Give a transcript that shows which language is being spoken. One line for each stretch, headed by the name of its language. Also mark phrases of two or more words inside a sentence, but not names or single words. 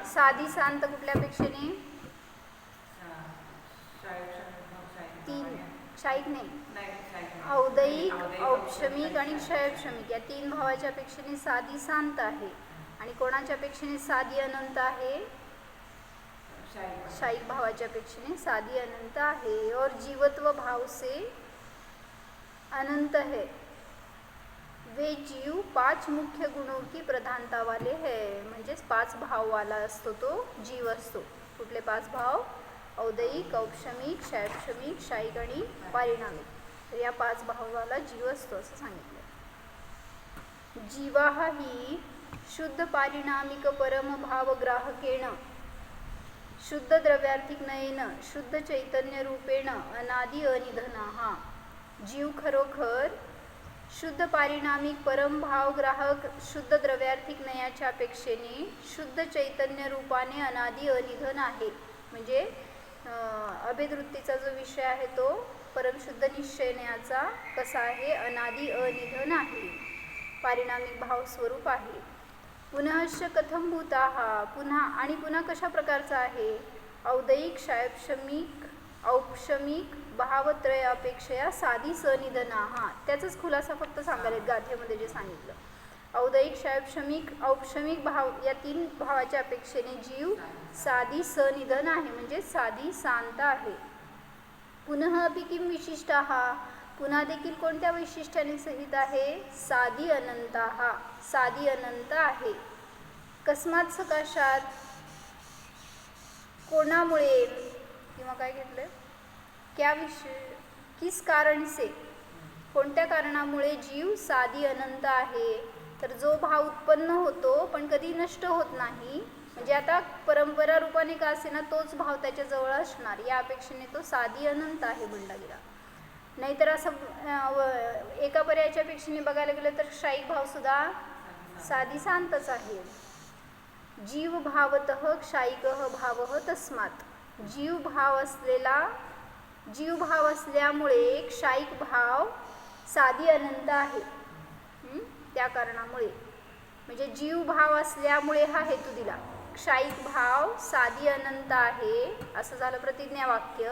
Marathi: साधी शांत कुठल्या अपेक्षेने? 3 क्षायिक नाही, औदैक औपशमिक आणि क्षयक्षमिक या 3 भावाच्या अपेक्षेने साधी शांत आहे. आणि कोणाच्या अपेक्षेने साधी अनंत आहे? क्षायिक भावाच्या अपेक्षेने साधी अनंत आहे.
Hindi: और जीवत्व भाव से अनंत है. वे जीव 5 मुख्य गुणों की प्रधानता वाले है.
Marathi: म्हणजेच 5 भाव वाला असतो तो जीव असतो. कुठले 5 भाव? औदैक औपशमिक क्षयक्षमिक क्षायिक आणि पारिणामिक. तर या 5 भावाला जीव असतो असं सांगितलं.
Sanskrit: जीवा ही शुद्ध पारिणामिक परम भाव ग्राहकेण शुद्ध द्रव्यार्थिक नयेन शुद्ध चैतन्य रूपेण अनादि अनिधना.
Marathi: जीव खरोखर शुद्ध पारिणामिक परम भाव ग्राहक शुद्ध द्रव्यार्थिक नयाच्या अपेक्षेने शुद्ध चैतन्य रूपाने अनादि अनिधन आहे. म्हणजे अभेदवृत्तीचा जो विषय आहे तो परमशुद्ध निश्चयण्याचा कसा आहे? अनादि अनिधन आहे. पारिणामिक भाव स्वरूप आहे.
Sanskrit: पुनश्च कथम भूताः,
Marathi: पुन्हा कशा प्रकारचा आहे?
Sanskrit: औदैक क्षयक्षमिक औपशमिक भावत्रय अपेक्षया साधी सनिधनाः.
Marathi: त्याचाच खुलासा फक्त सांगायला गाथेमध्ये जे सांगितलं. औदैक क्षयक्षमिक औपशमिक भाव या 3 भावाच्या अपेक्षेने जीव साधी सनिधन आहे, म्हणजे साधी शांत आहे.
Sanskrit: पुनः अपि किम विशिष्टाः,
Marathi: पुन्हा देखील कोणत्या वैशिष्ट्याने सहित आहे?
Sanskrit: साधी अनंताः,
Marathi: साधी अनंत आहे.
Sanskrit: कस्मात् सकाशात,
Marathi: कोणामुळे, किंवा काय घेतलं?
Hindi: क्या विषय, किस कारण से,
Marathi: कोणत्या कारणामुळे जीव साधी अनंत आहे? तर जो भाव उत्पन्न होतो पण कधी नष्ट होत नाही, म्हणजे आता परंपरा रूपाने का असेना तोच भाव त्याच्याजवळ असणार, या अपेक्षेने तो साधी अनंत आहे म्हणला गेला. नाहीतर असं एका पर्यायाच्या अपेक्षेने बघायला गेलं तर क्षायिक भावसुद्धा साधी शांतच आहे.
Sanskrit: जीव भावतः क्षायिकः भावः तस्मात्.
Marathi: जीव भाव असल्यामुळे क्षायिक भाव साधी अनंत आहे. त्या कारणामुळे, म्हणजे जीव भाव असल्यामुळे हा हेतू दिला. क्षायिक भाव साधी अनंत आहे असं झालं प्रतिज्ञा वाक्य.